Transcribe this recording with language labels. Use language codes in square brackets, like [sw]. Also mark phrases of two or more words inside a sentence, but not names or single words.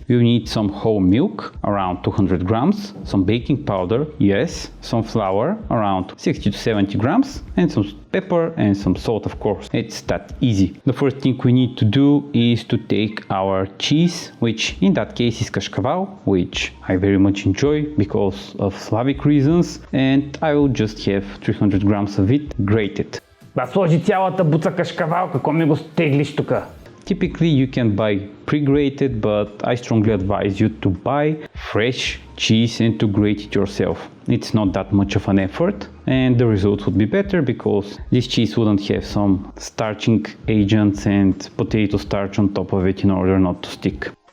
[en] We'll need some whole milk, around 200 grams, some baking powder, yes, some flour, around 60 to 70 grams, and some pepper and some salt, of course. It's that easy. The first thing we need to do is to take our cheese, which in that case is kashkaval, which I very much enjoy because of Slavic reasons, and I will just have 300 grams of it grated. [bg] Да сложи цялата буца кашкавал, какво ми го теглиш тука? [en] Typically you can buy pre-grated, but I strongly advise you to buy fresh cheese and to grate it yourself. It's not that much of an effort and the results would be better because this cheese wouldn't have some starching agents and potato starch on top of it in order not to stick.